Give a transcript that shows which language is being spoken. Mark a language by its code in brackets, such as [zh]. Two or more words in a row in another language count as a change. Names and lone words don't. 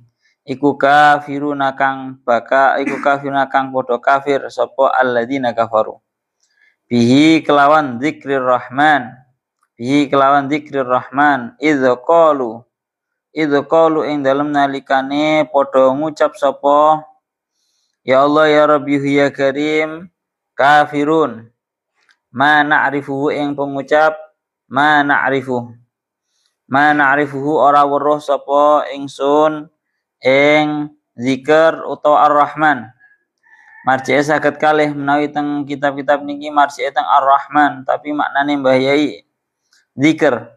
[jv] Iku kafiruna kang padha kafir sapa [ar] alladzina kafaru. Bihi kelawan dzikrir rahman. Idz qalu [jv] ing dalem nalikane padha ngucap sapa [ar] ya Allah ya Rabbi ya Karim kafirun ma na'rifuhu [jv] ing pengucap [ar] ma na'rifuhu [jv] ora weruh sapa ingsun ing zikir utawa ar-rahman. Marji'e saged kalih menawi teng kitab-kitab niki marji'e teng ar-rahman tapi maknane mbahiyai zikir.